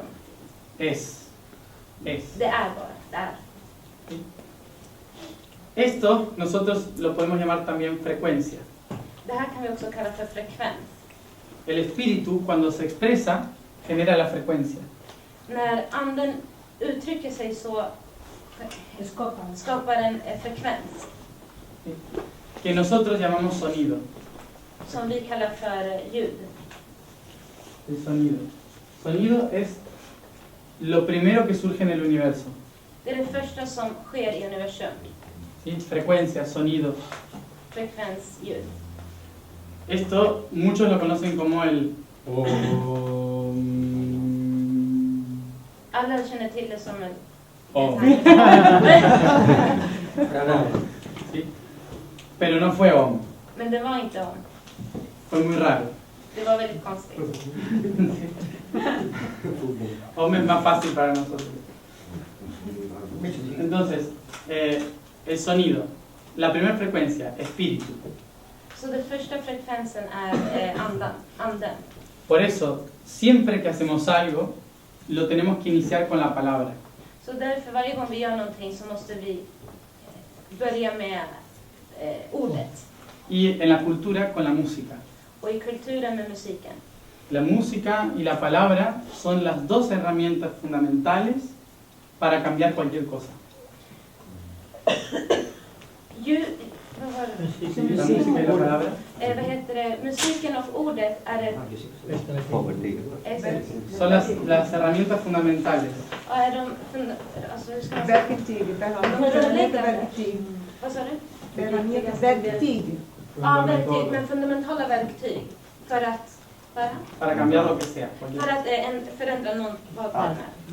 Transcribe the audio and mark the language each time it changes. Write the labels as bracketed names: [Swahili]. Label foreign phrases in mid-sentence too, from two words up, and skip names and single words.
[Spanish] Es. [Swedish] Det är bara. Det är. [Spanish] Esto nosotros lo podemos llamar también frecuencia. [Swedish] Det här kan vi också kalla för frekvens. [Spanish] El espíritu, cuando se expresa, genera la frecuencia. [Swedish] När anden uttrycker sig så skapar en frekvens [Spanish] Que nosotros llamamos sonido. [Swedish] som vi kallar för ljud. [Spanish] El sonido. Sonido es lo primero que surge en el universo. [Swedish] Det är det första som sker i universum. [Spanish] ¿Sí? Frecuencia, sonido. [Swedish] Frekvens, ljud. [Spanish] Esto muchos lo conocen como el Om. [Swedish] Alla känner till det som en Om. [Spanish] ¿Sí? Pero no fue Om. [Swedish] Men det var inte om. [Spanish] Fue muy raro. [Swedish] Det var väldigt konstigt. [Spanish] Om es más fácil para nosotros. Entonces, el sonido. La primera frecuencia, espíritu. [Swedish] Så den första frekvensen är anden. [Spanish] Por eso, siempre que hacemos algo, lo tenemos que iniciar con la palabra. [Swedish] Så därför varje gång vi gör någonting så måste vi börja med ordet. [Spanish] Y en la cultura con la música. [Swedish] Och i kulturen med musiken. [Spanish] La música y la palabra son las dos herramientas fundamentales para cambiar cualquier cosa. [Swedish] Vad var det? Musik. [Spanish] La música y la palabra [Swedish] Vad heter det? Musiken och ordet är det... [Spanish] son las herramientas fundamentales. [Swedish] Ja, är de... Alltså, hur ska man säga? Verktyg. Verktyg. Vad sa du? Verktyg. Ja, verktyg. Men fundamentala verktyg. För att... [Spanish] Para cambiar lo que sea. cualquier [Swedish] För [Spanish] cosa. [Swedish] att förändra någon vad det är.